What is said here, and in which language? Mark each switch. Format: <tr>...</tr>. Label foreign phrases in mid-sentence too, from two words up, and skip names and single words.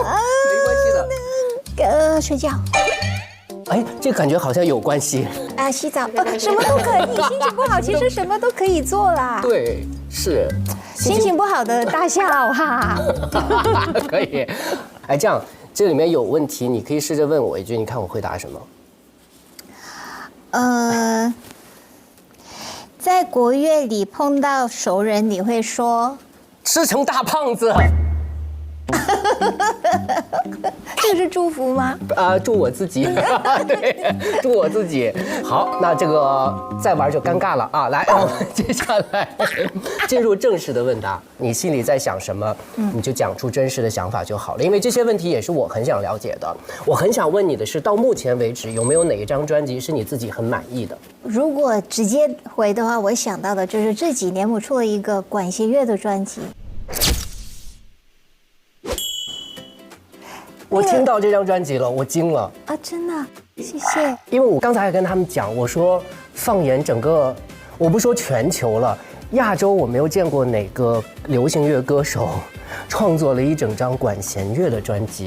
<zh>沒關係的。睡覺。哎，這感覺好像有關係。洗澡，什麼都可以。心情不好，其實什麼都可以做啦。對，是。心情不好的大笑哈。可以。哎，這樣，這裡面有問題，你可以試着問我一句，你看我回答什麼？在國樂裡碰到熟人，你會說吃成大胖子。這是祝福嗎？祝我自己。對，祝我自己。好，那這個再玩就尷尬了啊！來，我們接下來進入正式的問答。你心裡在想什麼，你就講出真實的想法就好了。因為這些問題也是我很想了解的。我很想問你的是，到目前為止有沒有哪一張專輯是你自己很滿意的？如果直接回的話，我想到的就是這幾年我出了一個管弦樂的專輯。我聽到這張專輯了，我驚了啊！真的，謝謝。因為我剛才還跟他們講，我說放眼整個，我不說全球了，亞洲我沒有見過哪個流行樂歌手創作了一整張管弦樂的專輯。</zh>